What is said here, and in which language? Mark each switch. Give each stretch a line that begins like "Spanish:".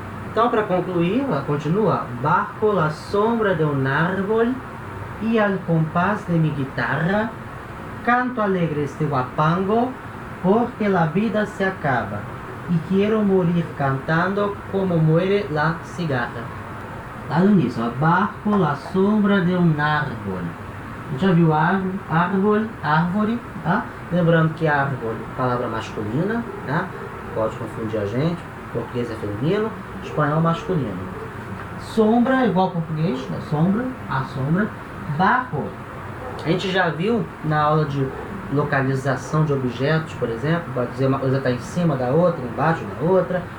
Portuguese: Então, para concluir, ela continua.
Spanish: Bajo la sombra de un árbol y al compás de mi guitarra canto alegre este guapango porque la vida se acaba y quiero morir cantando como muere la cigarra.
Portuguese: Lá no início, ó,
Spanish: bajo la sombra de un árbol.
Portuguese: Já viu árvore, tá? Lembrando que árvore, palavra masculina, tá? Pode confundir a gente. Português é feminino, espanhol masculino. Sombra é igual ao português, né? A sombra. Bajo. A gente já viu na aula de localização de objetos, por exemplo, pode dizer uma coisa está em cima da outra, embaixo da outra.